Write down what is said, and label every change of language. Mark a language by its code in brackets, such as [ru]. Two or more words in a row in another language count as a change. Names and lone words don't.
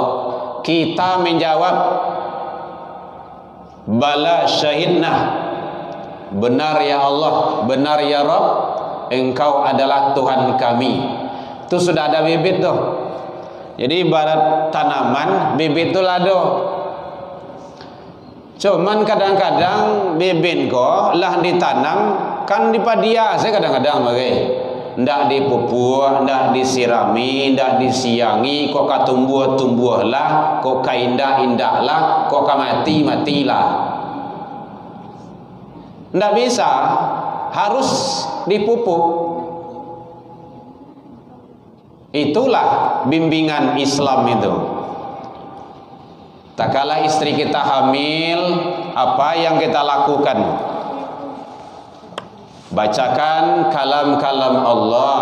[id] Kita menjawab, [ar] بلى شهدنا, [id] benar ya Allah, benar ya Rabb, engkau adalah Tuhan kami. Itu sudah ada bibit tuh. Jadi ibarat tanaman, bibit itu lado. [min] Cuman kadang-kadang bibit kok lah ditanam kan di padia, saya kadang-kadang bagai ndak dipupuk, ndak disirami, ndak disiangi, kok katumbuh-tumbuh lah, kok kaindah-indah lah, kok kamati-mati lah. [id] Ndak bisa, harus dipupuk. Itulah bimbingan Islam itu. Tak kala istri kita hamil, apa yang kita lakukan? Bacakan kalam-kalam Allah.